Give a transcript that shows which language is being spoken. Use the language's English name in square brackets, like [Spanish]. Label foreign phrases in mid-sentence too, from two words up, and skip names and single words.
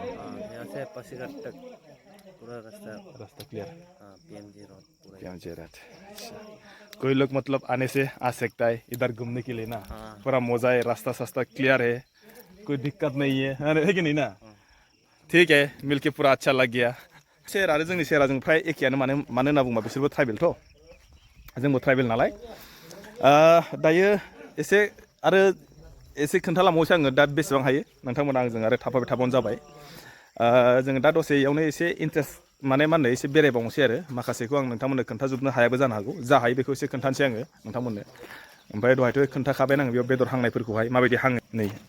[Hindi] यहाँ से पासीघाट तक पूरा रास्ता क्लियर पीएमजी रोड पूरा पीएमजी रोड अच्छा कोई लोग मतलब आने से आ सकता है इधर घूमने के लिए ना पूरा मजा है रास्ता सस्ता क्लियर है कोई दिक्कत नहीं है कि नहीं ना ठीक है मिलके पूरा अच्छा लग गया [Bodo] सेहेरा आरो जोंनि सेहेराजों फ्राय एखेयानो मानो होनना बुंबा बिसोरबो ट्राइबेलथ' जोंबो ट्राइबेल नालाय दायो एसे आरो एसे खोन्थालांबावसै आङो दा बेसेबां हायो नोंथांमोना आंजों आरो थाफाबाय थाबानो जाबाय जोङो दा दसे इयावनो एसे इन्ट्रेस्ट माने मा होनो एसे बेरायबावनोसै आरो माखासेखौ आं नोंथांमोननो खोन्थाजोबनो हायाबो जानो हागौ जा हायो बेखौ एसे खोन्थानोसै आङो नोंथांमोननो ओमफ्राय दहायथ' खोन्थाखाबाय आङो बेयाव बेदर हांनायफोरखौहाय माबायदि हाङो नै